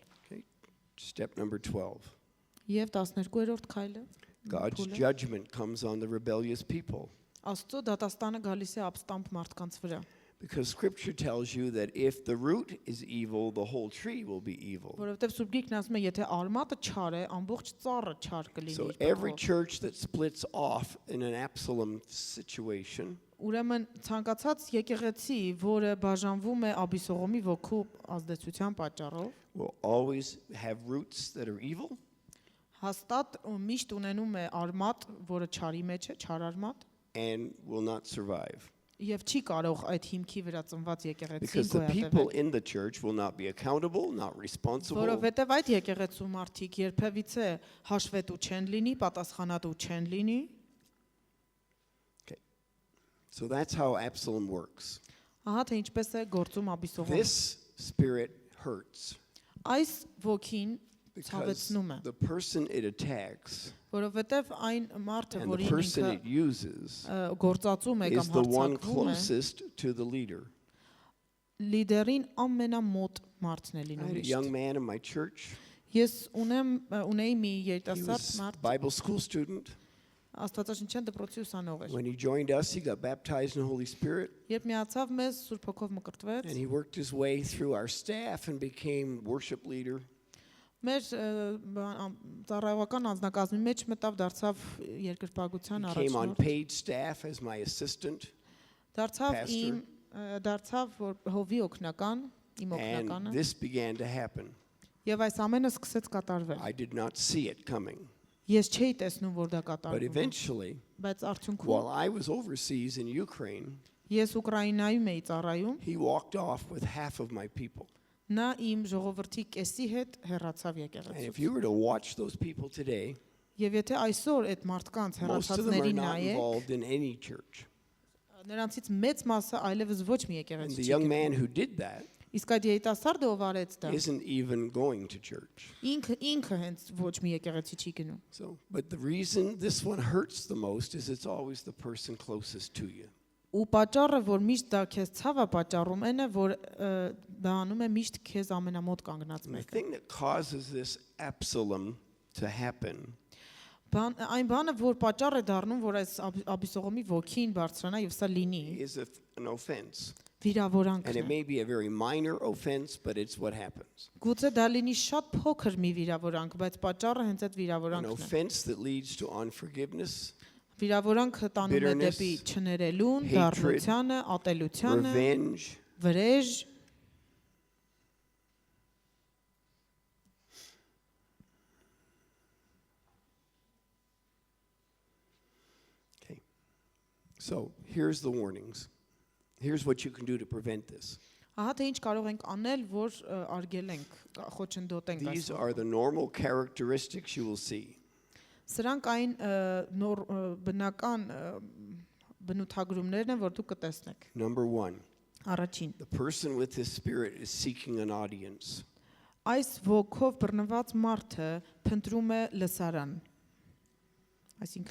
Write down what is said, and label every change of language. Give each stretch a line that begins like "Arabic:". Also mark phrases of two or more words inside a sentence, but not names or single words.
English: Okay. Step number 12.
Armenian: Եվ 12-րդ քայլը
English: God's
Armenian: փուլը,
English: judgment comes on the rebellious people.
Armenian: Աստծո դատաստանը գալիս է ապստամբ մարդկանց վրա։
English: Because scripture tells you that if the root is evil, the whole tree will be evil.
Armenian: Որովհետև Սուրբ Գիրքն ասում է, եթե արմատը չար է, ամբողջ ծառը չար կլինի
English: So
Armenian: իր
English: every
Armenian: փոխով։
English: church that splits off in an Absalom situation
Armenian: Ուրեմն ցանկացած եկեղեցի, որը բաժանվում է Աբիսողոմի ոգու ազդեցության պատճառով,
English: will always have roots that are evil,
Armenian: հաստատ միշտ ունենում է արմատ, որը չարի մեջ է, չար արմատ,
English: and will not survive.
Armenian: եւ չի կարող այդ հիմքի վրա ծնված եկեղեցին
English: Because the people
Armenian: գոյատևել։
English: in the church will not be accountable, not responsible.
Armenian: Որովհետև այդ եկեղեցու մարդիկ երբևիցե հաշվետու չեն լինի, պատասխանատու չեն լինի։
English: So that's how Absalom works.
Armenian: Ահա թե ինչպես է գործում Աբիսողոմը։
English: This spirit hurts
Armenian: Այս ոգին
English: because
Armenian: ցավեցնում է,
English: the person it attacks
Armenian: որովհետև այն մարդը,
English: and the
Armenian: որին
English: person
Armenian: ինքը
English: it uses
Armenian: գործածում է
English: is
Armenian: կամ
English: the one
Armenian: հարձակվում է,
English: closest to the leader.
Armenian: լիդերին ամենամոտ մարդն է
English: I
Armenian: լինում
English: had a
Armenian: միշտ։
English: young man in my church.
Armenian: Ես ունեի մի
English: He
Armenian: երիտասարդ
English: was a
Armenian: մարդ,
English: Bible school student.
Armenian: Աստվածաշնչյան դպրոցի ուսանող էր։
English: When he joined us, he got baptized in the Holy Spirit,
Armenian: Երբ միացավ մեզ, Սուրբ Հոգով մկրտվեց,
English: and he worked his way through our staff and became worship leader.
Armenian: մեր ծառայողական անձնակազմի մեջ մտավ, դարձավ երկրպագության
English: He came on
Armenian: առաջնորդ,
English: paid staff as my assistant,
Armenian: դարձավ
English: pastor.
Armenian: իմ դարձավ որ հովի օգնական, իմ
English: and
Armenian: օգնականը,
English: this began to happen.
Armenian: եւ այս ամենը սկսեց կատարվել։
English: I did not see it coming.
Armenian: Ես չէի տեսնում, որ դա
English: But
Armenian: կատարվում է,
English: eventually,
Armenian: բայց արդյունքում
English: while I was overseas in Ukraine,
Armenian: ես Ուկրաինայում էի ծառայում,
English: he walked off with half of my people.
Armenian: նա իմ ժողովրդի կեսի հետ հեռացավ
English: And if
Armenian: եկեղեցուց։
English: you were to watch those people today,
Armenian: Եվ եթե այսօր այդ մարդկանց
English: most of them are
Armenian: հեռացածներին
English: not
Armenian: նայեք,
English: involved in any church.
Armenian: Նրանցից մեծ մասը այլևս ոչ մի
English: And
Armenian: եկեղեցի
English: the
Armenian: չի
English: young
Armenian: գնում։
English: man who did that
Armenian: Իսկ այդ երիտասարդը ով արեց դա,
English: isn't even going to church.
Armenian: ինքը հենց ոչ մի եկեղեցի չի գնում։
English: So, but the reason this one hurts the most is it's always the person closest to you.
Armenian: Ու պատճառը, որ միշտ դա քեզ ցավ է պատճառում, այն է, որ դա անում է միշտ քեզ ամենամոտ կանգնած
English: And the
Armenian: մեկը։
English: thing that causes this Absalom to happen
Armenian: Այն բանը, որ պատճառ է դառնում, որ այս Աբիսողոմի ոգին բարձրանա եւ սա լինի,
English: is an offense. And
Armenian: վիրավորանքն
English: it
Armenian: է։
English: may be a very minor offense, but it's what happens.
Armenian: Գուցե դա լինի շատ փոքր մի վիրավորանք, բայց պատճառը հենց այդ
English: An
Armenian: վիրավորանքն է։
English: offense that leads to unforgiveness,
Armenian: Վիրավորանքը տանում է
English: bitterness,
Armenian: դեպի չներելուն,
English: hatred,
Armenian: դառնությանը, ատելությանը,
English: revenge.
Armenian: վրեժ։
English: Okay. So here's the warnings. Here's what you can do to prevent this.
Armenian: Ահա թե ինչ կարող ենք անել, որ արգելենք, խոչընդոտենք այս։
English: These are the normal characteristics you will see.
Armenian: Սրանք այն բնական բնութագրումներն են, որ դու կտեսնեք։
English: Number 1,
Armenian: Առաջին,
English: the person with this spirit is seeking an audience.
Armenian: այս ոգով բռնված մարդը փնտրում է լսարան։ Այսինքն